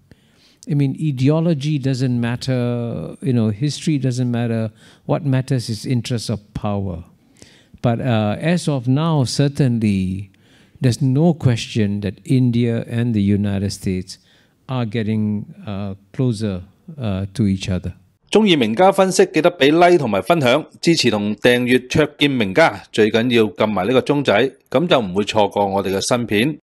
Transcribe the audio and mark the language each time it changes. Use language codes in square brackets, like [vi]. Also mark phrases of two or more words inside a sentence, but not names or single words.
[en] I mean, ideology doesn't matter, history doesn't matter. What matters is interests of power. But as of now, certainly, there's no question that India and the United States are getting closer to each other. [yue] 中意名家分析，記得俾 like 同埋分享，支持同訂閱卓見名家，最緊要撳埋呢個鐘仔，咁就唔會錯過我哋嘅新片。